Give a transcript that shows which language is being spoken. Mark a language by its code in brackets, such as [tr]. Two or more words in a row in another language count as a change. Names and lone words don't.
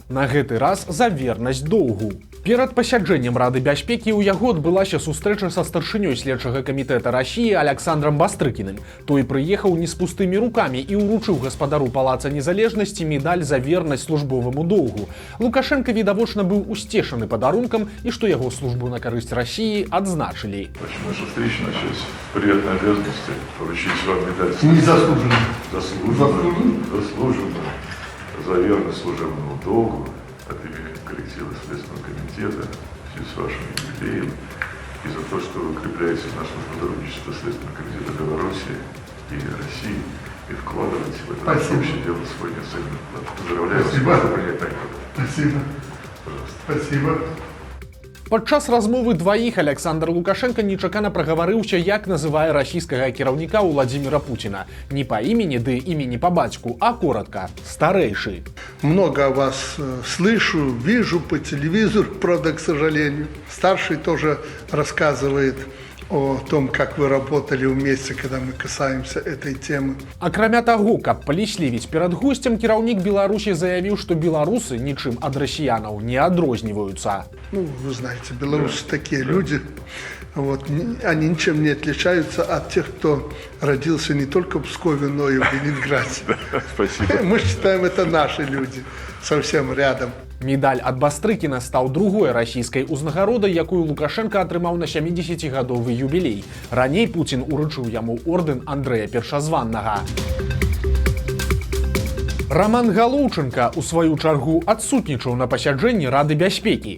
[be] На гэты раз за вернасць доўгу. Перад пасяджэннем Рады бяспекі ў яго адбылася сустрэча са старшынёй следчага камітэта Расіі Александром Бастрыкіным. Той прыехаў не з пустымі рукамі і ўручыў гаспадару палаца незалежнасці медаль за вернасць службоваму доўгу. Лукашенко відавочна быў усцешаны падарункам і што яго службу на карысць Расіі адзначылі. [ru] Наша встреча началась с приятной обязанности поручить вам медаль. Незаслуженно. Заслуженно. За верность служебному долгу от имени коллектива Следственного комитета, в связи с вашим юбилеем, и за то, что вы укрепляете наше сотрудничество Следственного комитета Беларуси и России и вкладываете в это общее дело свой неоцененный вклад. Поздравляю вас. Спасибо. Спасибо. Пожалуйста. Спасибо. [be] Падчас размовы дваіх Александр Лукашенко нечакана прагаварыўся, як называе расійскага кіраўніка Владимира Путина. [ru] Не по имени, ды имени по батьку, а коротко – старейший. Много о вас слышу, вижу по телевизору, правда, к сожалению. Старший тоже рассказывает о том, как вы работали вместе, когда мы касаемся этой темы. [be] Акрамя таго, каб паліслівіць перад госцем, кіраўнік Беларусі заявіў, што беларусы нічым ад расіянаў не адрозніваюцца. [ru] Ну, вы знаете, белорусы такие люди, вот, они ничем не отличаются от тех, кто родился не только в Пскове, но и в Ленинграде. Спасибо. Мы считаем, это наши люди, совсем рядом. [be] Медаль ад Бастрыкіна стаў другой расійскай узнагародай, якую Лукашенко атрымаў на 70-гадовы юбілей. Раней Путін уручыў яму ордэн Андрэя Першазваннага. Роман Галоўчынка, у сваю чаргу, адсутнічаў на пасяджэнні Рады бяспекі.